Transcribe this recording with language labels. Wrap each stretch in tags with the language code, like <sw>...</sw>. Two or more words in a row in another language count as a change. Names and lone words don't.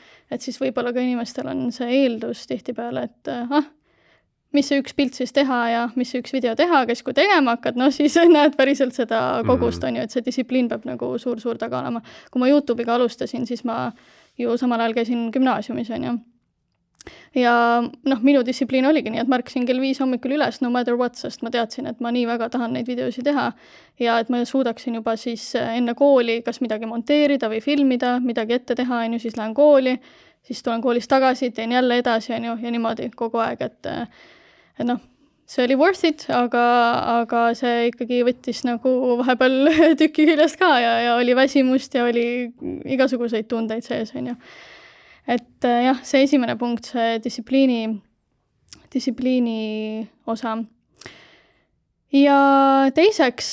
<et>Et siis võib-olla ka inimestel on see eeldus tihtipeale, et mis see üks pilt siis teha ja mis see üks video teha, kes kui tegema hakkad, siis näed päriselt seda kogust, on ju, et see distsipliin peab nagu suur taga olema. Kui ma YouTube'iga alustasin, siis ma ju samal ajal käisin gümnaasiumis, on ju. Ja minu distsipliin oligi nii, et ma ärkasin kell 5 hommikul üles,</et> <en>no matter what,</en> <et>sest ma teadsin, et ma nii väga tahan neid videosi teha ja et ma suudaksin juba siis enne kooli kas midagi monteerida või filmida, midagi ette teha, on ju, siis lähen kooli, siis tulen koolist tagasi, teen jälle edasi, on ju, ja niimoodi kogu aeg, et see oli</et> <en>worth it,</en> <et>aga see ikkagi võttis nagu vahepeal tüki küljest ka ja oli väsimust ja oli igasuguseid tundeid sees, on ju. Et jah, see esimene punkt, see distsipliini osa. Ja teiseks...</et>